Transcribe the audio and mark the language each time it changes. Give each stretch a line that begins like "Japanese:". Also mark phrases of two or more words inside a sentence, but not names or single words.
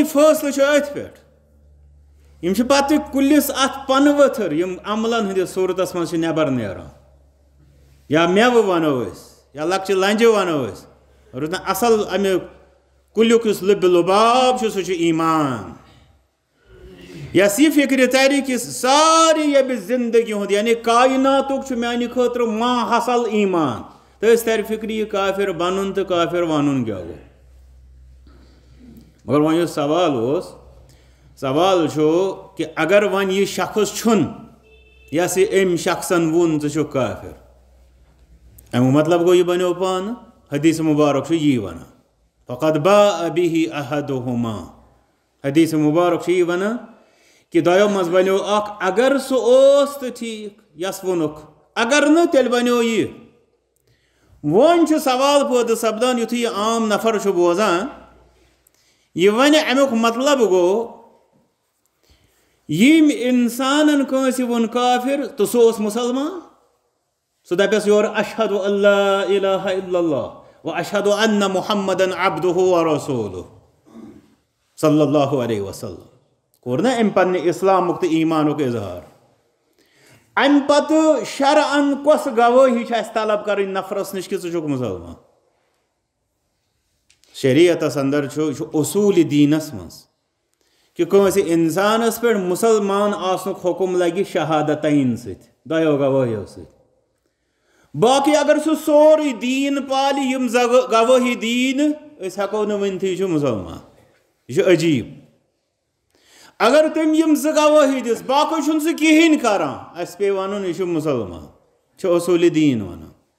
Kashmiri: فٲصلہٕ چھُ أتھۍ پٮ۪ٹھ یِم چھِ پتہٕ کُلِس اتھ پنہٕ ؤتھٕر یِم عملن ہٕنٛدِس صوٗرتس منٛز چھِ نٮ۪بر نیران یا میوٕ ونو أسۍ یا لۄکچہِ لنجہِ ونو أسۍ روٗد نہٕ اصل امہِ کُلیُک یُس لُبہِ لُباب چھُ سُہ چھُ ایمان یس یہ فکر ترِ کہ ساری یبہِ زندگی ہُنٛد یعنی کائناتُک چھُ میانہِ خٲطرٕ ماحصل ایمان تہٕ أسۍ ترِ فکرِ یہِ کافر بنُن تہٕ کافر ونُن کیاہ گوٚو مگر وۄنۍ یُس سوال اوس سوال چھُ کہ اگر وۄنۍ یہِ شخص چھُنہٕ یس یہِ أمۍ شخصن ووٚن ژٕ چھُکھ کافر امیُک مطلب گوٚو یہِ بنیو پانہٕ حدیث مبارک چھُ یی ونان
Arabic: فقد باء به احدہما
Kashmiri: حدیث مبارک چھُ یی ونان کہ دۄیو منٛز بنیو اکھ اگر سُہ اوس تہٕ ٹھیٖک یس ووٚنُکھ اگر نہٕ تیٚلہِ بنیو یہِ وۄنۍ چھُ سوال پٲدٕ سپدان یُتھُے یہِ عام نفر چھُ بوزان یہِ ونہِ امیُک مطلب گوٚو ییٚمۍ انسانن کٲنٛسہِ ووٚن کافر تہٕ سُہ اوس مُسلمان سُہ دپیس یورٕ
Arabic: اشہدُ ان لا الہ الا اللہ و اشہدُ ان محمدن عبدہ و رسولہ صلی اللہ علیہ وسلم
Kashmiri: کوٚر نا أمۍ پننہِ اسلامُک تہٕ ایمانُک اظہار امہِ پتہٕ شرعن کۄس گوٲہی چھِ اسہِ طلب کرٕنۍ نفرس نِش کہ ژٕ چھُکھ مُسلمان شریعتس اندر چھُ یہِ چھُ اصوٗلِ دیٖنس منٛز کہ کٲنٛسہِ انسانس پٮ۪ٹھ مُسلمان آسنُک حُکم لگہِ شہادتین سۭتۍ دۄیو گوٲہیو سۭتۍ باقی اگر سُہ سورُے دیٖن پالہِ یِم گوٲہی دِیہِ نہٕ أسۍ ہٮ۪کو نہٕ ؤنتھٕے یہِ چھُ مُسلمان یہِ چھُ عجیٖب اگر تٔمۍ یِم زٕ گوٲہی دِژ باقٕے چھُنہٕ سُہ کِہیٖنۍ کران اَسہِ پیٚیہِ وَنُن یہِ چھُ مُسلمان چھُ اصوٗلِ دیٖن ونان